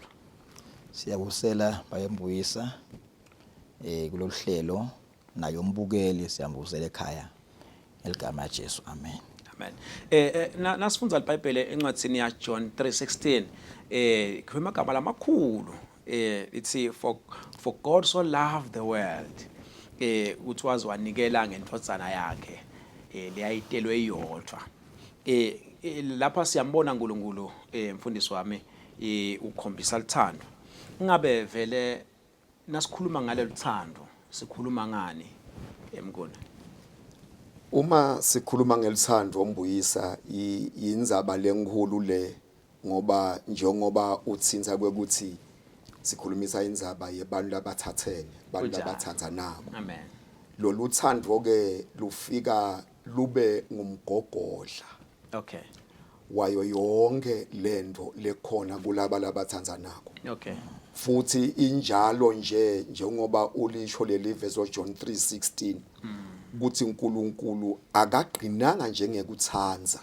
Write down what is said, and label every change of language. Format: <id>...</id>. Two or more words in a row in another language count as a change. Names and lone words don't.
<ss>Siyabusela bayembuyisa kulolu hlelo nayo umbukeli siyambusela ekhaya eligama laJesu amen. Amen. Nasifundza iBhayibheli encwadini ya John 3:16 khuluma igama lamakhulu ithi</ss> <en>for God so loved the world</en> <ss>uthi waziwanikela ngentodzana yakhe leyayitelwe iyodwa lapha siyambona uNkulunkulu mfundisi wami ukhombisa lithando ngabe vele nasikhuluma ngale lithando sikhuluma ngani Mngoni Uma sikhuluma ngelithando Mbuyisa indzaba lenkulu le ngoba njengoba utsinza kwekuthi sikhulumisa indzaba yebantu labathathene abantu labathandzanako amen lolu uthando ke lufika lube ngumgogodla okay wayo yonke lento lekhona kulaba labathandzanako okay futhi injalo nje njengoba ulisho leli verse John 3:16 ukuthi uNkulunkulu akagqinanga njengekuthanza</ss>